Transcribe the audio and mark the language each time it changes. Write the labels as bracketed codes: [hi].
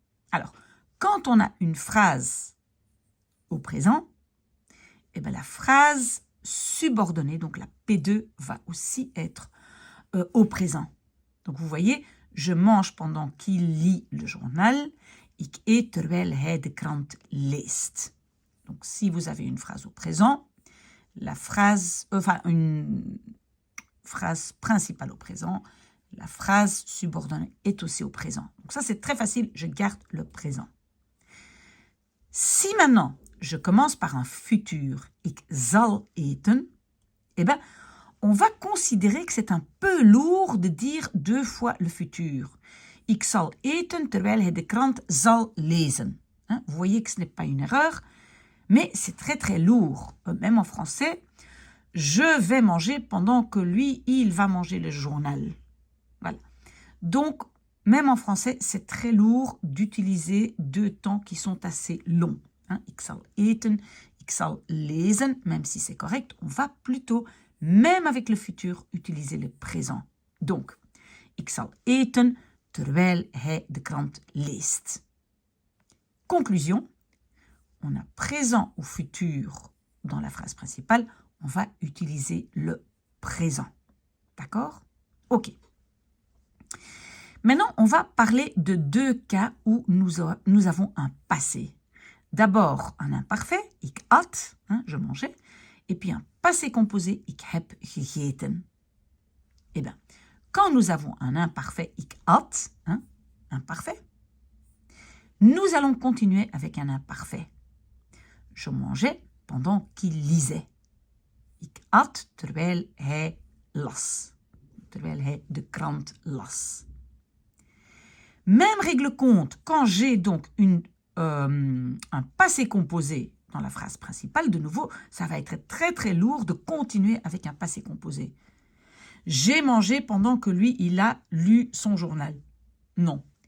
[fr] Alors, quand on a une phrase au présent, eh bien, la phrase subordonnée, donc la P2, va aussi être au présent. Donc, vous voyez... Je mange pendant qu'il lit le journal. [nl] Ik eet terwijl hij de krant leest. [fr] Donc, si vous avez une phrase au présent, une phrase principale au présent, la phrase subordonnée est aussi au présent. Donc, ça, c'est très facile. Je garde le présent. Si maintenant, je commence par un futur, [nl] ik zal eten, [fr] eh bien, on va considérer que c'est un peu lourd de dire deux fois le futur. [nl] Ik zal eten terwijl hij de krant zal lezen. [fr] Vous voyez que ce n'est pas une erreur, mais c'est très lourd. Même en français, je vais manger pendant que lui, il va manger le journal. Voilà. Donc, même en français, c'est très lourd d'utiliser deux temps qui sont assez longs. [nl] Ik zal eten, ik zal lezen, [fr] même si c'est correct, on va plutôt... Même avec le futur, utiliser le présent. [nl] Donc, ik zal eten terwijl hij de krant leest. [fr] Conclusion, on a présent ou futur dans la phrase principale, on va utiliser le présent. D'accord? Ok. Maintenant, on va parler de deux cas où nous avons un passé. D'abord, un imparfait, [nl] ik at, [fr] je mangeais, et puis un passé composé, [nl] ik heb gegeten. [fr] Eh bien, quand nous avons un imparfait, [nl] ik at, [fr] imparfait, nous allons continuer avec un imparfait. Je mangeais pendant qu'il lisait. [nl] Ik at terwijl hij las. Terwijl hij de krant las. [fr] Même règle compte quand j'ai donc un passé composé dans la phrase principale, de nouveau, ça va être très lourd de continuer avec un passé composé. J'ai mangé pendant que lui, il a lu son journal. Non.